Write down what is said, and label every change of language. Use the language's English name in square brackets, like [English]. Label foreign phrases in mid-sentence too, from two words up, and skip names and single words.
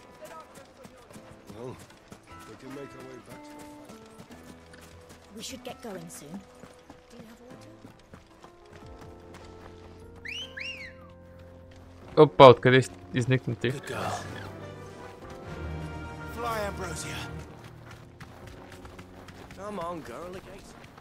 [English] Well, we can make our way back to the fight. We should get going soon. Do you have water? [Bulgarian] Опа, откъде изникнати? [English] Fly, Ambrosia. Come on, girl, the gates.